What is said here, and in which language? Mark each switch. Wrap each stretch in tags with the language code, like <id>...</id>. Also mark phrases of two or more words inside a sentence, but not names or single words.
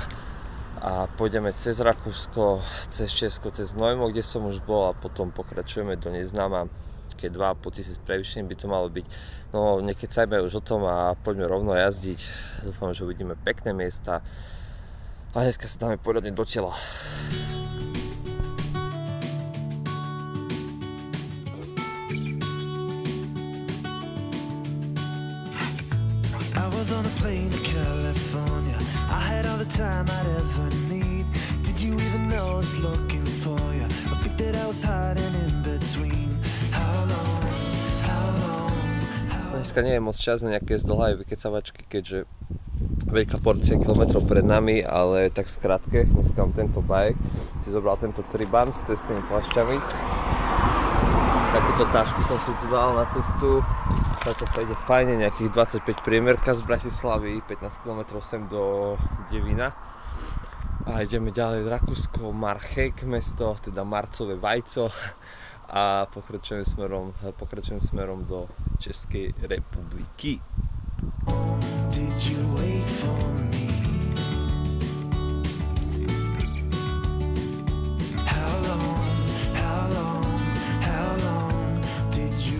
<sk>A pôjdeme cez Rakúsko, cez Česko, cez Znojmo, kde som už bol, a potom pokračujeme do neznáma. Keď 2500 prevýšení by to malo byť. No, nekecajme už o tom a poďme rovno jazdiť. Dúfam, že uvidíme pekné miesta. A dneska sa dáme poriadne do tela.</sk> <en>I was on a plane to California. I had all the time I'd ever need. Did you even know I was looking for you? I think that I was hiding in between. How long?</en> <sk>Dneska nie je moc čas na nejaké zdĺhavé vykecavačky, keďže veľká porcia kilometrov pred nami, ale tak skrátke. Dneska mám tento bike. Si zobral tento triban s testnými plášťami. Takúto tášku som si tu dal na cestu. Táto sa ide fajne, nejakých 25 priemerka z Bratislavy, 15 km sem do Devína. A ideme ďalej v Rakúsko, Marchek mesto, teda marcové vajco. A pokračujem smerom do Českej republiky.</sk> <en>Did you wait for me? How long did you...</en>